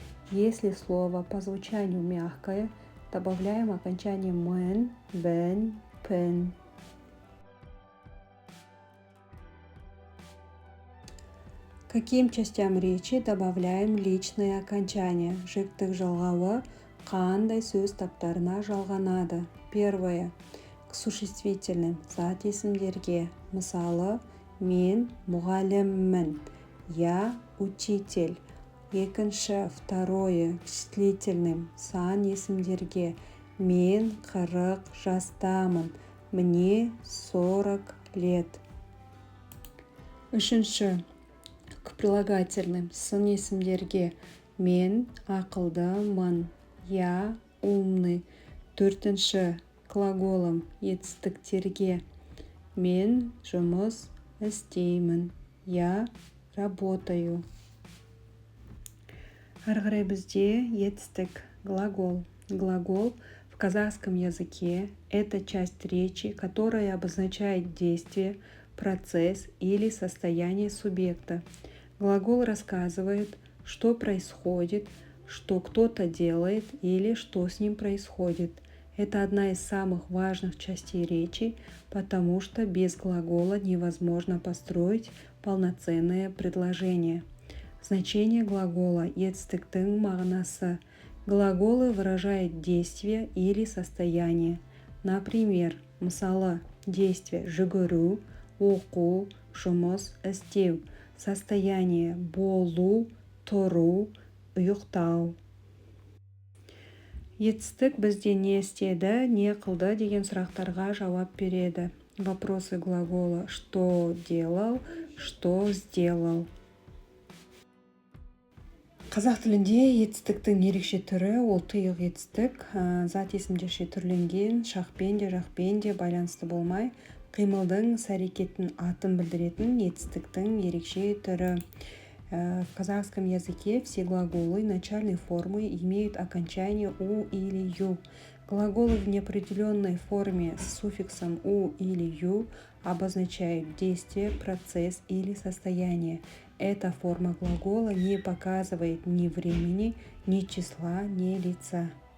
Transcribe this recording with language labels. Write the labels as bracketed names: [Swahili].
[Russian] Если слово по звучанию мягкое, добавляем окончание мен, бен, пен. Каким частям речи добавляем личные окончания? [Kazakh] Жіктік жалғауы қандай сөз таптарына жалғанады? [Russian] Первое. К существительным [Kazakh] зат есімдерге. Мысалы, мен мұғаліммін, [Russian] я учитель. [Kazakh] Екінші, [Russian] второе, к числительным [Kazakh] сан есімдерге. Мен 40 жастамын, [Russian] мне 40 лет. [Kazakh] Үшінші, [Russian] к прилагательным [Kazakh] сын есімдерге. Мен ақылдымын, [Russian] я умный. [Kazakh] Төртінші, глаголым етістіктерге. Мен жұмыс істеймін, [Russian] я работаю. [Kazakh] Ары қарай бізде етістік глагол. [Russian] Глагол в казахском языке – это часть речи, которая обозначает действие, процесс или состояние субъекта. Глагол рассказывает, что происходит, что кто-то делает или что с ним происходит. Это одна из самых важных частей речи, потому что без глагола невозможно построить полноценное предложение. Значение глагола [Kazakh] етістіктің мағынасы. [Russian] Глаголы выражают действие или состояние. Например, [Kazakh] мысалы, [Russian] действие [Kazakh] жүгіру, оқу, жұмыс істеу. [Russian] Состояние [Kazakh] болу, тұру, ұйықтау. Етістік бізде не істеді, не қылды деген сұрақтарға жауап береді. [Russian] Вопросы глагола что делал, что сделал. [Kazakh] Қазақ тілінде етістіктің ерекше түрі ол тұйық етістік. Зат есімдерше түрленген, шақпен де жақпен де байланысты болмай, қимылдың, іс-әрекеттің атын білдіретін етістіктің ерекше түрі. [Russian] В казахском языке все глаголы начальной формы имеют окончание «у» или «ю». Глаголы в неопределенной форме с суффиксом «у» или «ю» обозначают действие, процесс или состояние. Эта форма глагола не показывает ни времени, ни числа, ни лица.